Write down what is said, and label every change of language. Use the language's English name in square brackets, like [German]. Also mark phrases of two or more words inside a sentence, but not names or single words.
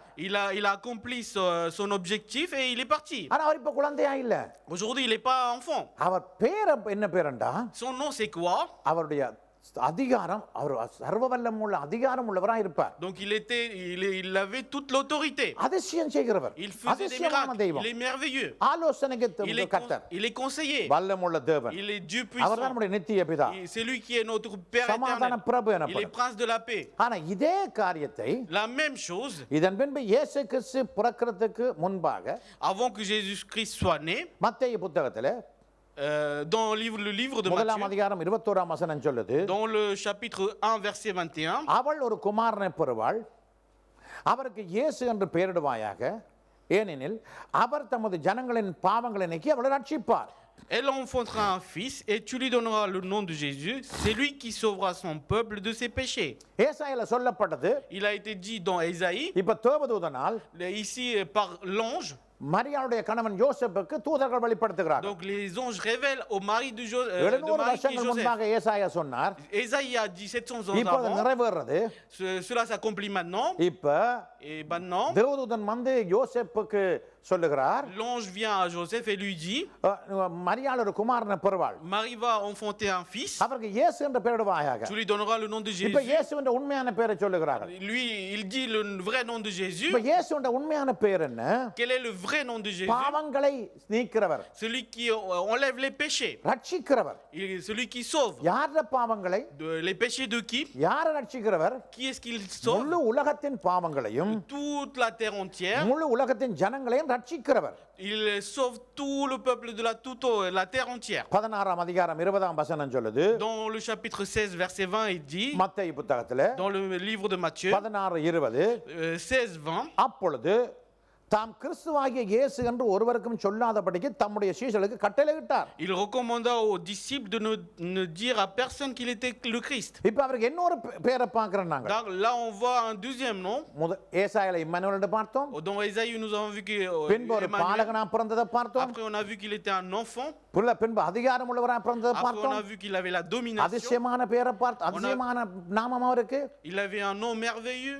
[French] Il a accompli son objectif et il est parti. [Tamil] ஆனா அவர் இப்ப குழந்தையா இல்ல. [French] Aujourd'hui, il n'est pas enfant. [Tamil] அவர் பேர் என்ன பேரண்டா? [French] Son nom, c'est quoi? [Tamil] அவருடைய அதிகாரம், அவர் சர்வ வல்லமுள்ள அதிகாரம் உள்ளவராக இருப்பார். [French] Donc, il avait toute l'autorité. [Tamil] அதிசயம் செய்கிறவர், [French] Il faisait des [Tamil] அதிசயமான [French] miracles. [Tamil] தெய்வம், [French] Il est merveilleux. [Tamil] ஆலோசனைக்கு கர்த்தர், [French] Il est conseiller. [Tamil] வல்லமுள்ள தேவன், [French] Il est Dieu [Tamil] அவர்தான் [French] puissant. [Tamil] நம்முடைய நித்திய பிதா, [French] C'est lui qui est notre Père [Tamil] சமாதான [French] éternel. [Tamil] பிரபு [French] Il est [Tamil] எனப்படும். [French] prince de la paix. [Tamil] ஆனா இதே காரியத்தை [French] La même chose, [Tamil] இதன் பின்பு இயேசு கிறிஸ்து பிறக்கிறதுக்கு முன்பாக [French] avant que Jésus-Christ soit né, [Tamil] மத்தேயு புத்தகத்திலே [French] dans le livre de [Tamil] முதலாம் [French] Matthieu, [Tamil] அதிகாரம் 21ஆம் வசனம் சொல்லுது, [French] dans le chapitre 1, verset 21, [Tamil] அவள் ஒரு குமாரனை பெறுவாள், அவருக்கு இயேசு என்று பெயரிடுவாயாக, ஏனெனில் அவர் தமது ஜனங்களின் பாவங்களை நீக்கி அவளை ரட்சிப்பார். [French] elle enfantera un fils et tu lui donneras le nom de Jésus. C'est lui qui sauvera son peuple de ses péchés. [Tamil] ஏசாயால சொல்லப்பட்டது, [French] Il a été dit dans Ésaïe, [Tamil] இப்ப தேவதூதனால் [French] ici par l'ange. [Tamil] மரியாளுடைய கணவன் யோசேப்புக்கு தூதர்கள் வெளிப்படுத்துகிறார். [French] Donc les anges révèlent au mari de [Tamil] 700 [French] Marie qui est [Tamil] வருஷங்கள் [French] Joseph. [Tamil] முன்பாக ஏசாயா சொன்னார், [French] Ésaïe a dit 700 ans [Tamil] இப்ப அது [French] avant. [Tamil] நிறைவேறது. [French] Cela s'accomplit maintenant. [Tamil] இப்ப [French] Et maintenant, [Tamil] தேவதூதன் வந்து யோசேப்புக்கு சொல்லுகிறார் [French] l'ange vient à Joseph et lui dit, [Tamil] மரியாள் ஒரு குமாரனை பெறுவாள், [French] Marie va enfanter un fils, [Tamil] அவருக்கு இயேசு என்று பெயரிடுவாயாக. [French] tu lui donneras le nom de [Tamil] இப்ப [French] Jésus. [Tamil] இயேசுவின் உண்மையான பெயரை சொல்லுகிறார்கள். [French] Lui, il dit le vrai nom de Jésus. [Tamil] இப்ப இயேசுவின் உண்மையான பெயர் என்ன? [French] Quel est le vrai nom de Jésus? [Tamil] பாவங்களை நீக்கிறவர், [French] Celui qui enlève les péchés, [Tamil] ரட்சிக்கிறவர். [French] celui qui sauve. [Tamil] யார பாவங்களை, [French] Les péchés de qui? [Tamil] யார ரட்சிக்கிறவர்? [French] Qui est-ce qu'il sauve? [Tamil] முழு உலகத்தின் பாவங்களையும் [French] Toute la terre entière. [Tamil] முழு உலகத்தின் ஜனங்களையும் ரட்சிக்கிறவர். [French] Il sauve tout le peuple de la terre entière. [Tamil] 16ஆம் அதிகாரம் 20ஆம் வசனம் சொல்லுது. [French] Dans le chapitre 16, verset 20, il dit, [Tamil] மத்தேயு புத்தகத்திலே [French] dans le livre de Matthieu, [Tamil] 16:20, [French] 16-20, [Tamil] அப்பொழுது தாம் கிறிஸ்துவாகிய இயேசு என்று ஒருவருக்கும் சொல்லாதபடிக்கு தம்முடைய சீஷர்களுக்கு கட்டளையிட்டார். [French] il recommanda aux disciples de ne dire à personne qu'il était le Christ. [Tamil] இப்ப அவருக்கு இன்னொரு பேரை பார்க்கிறோம் நாங்க. [French] Donc là on voit un deuxième nom. [Tamil] ஏசாயால இம்மானுவேல் என்று பார்த்தோம். [French] Dans Ésaïe nous avons vu que [Tamil] பின்பு ஒரு பாலகனா பிறந்ததை பார்த்தோம். [French] après on a vu qu'il était un enfant. [Tamil] பின்பு அதிகாரம் உள்ளவரா பிறந்ததை [French] Après on [Tamil] பார்த்தோம். [French] a vu qu'il avait la domination. [Tamil] அதிசயமான பேரை பார்த்தோம். அதிசயமான நாமம் அவருக்கு. [French] Il avait un nom merveilleux.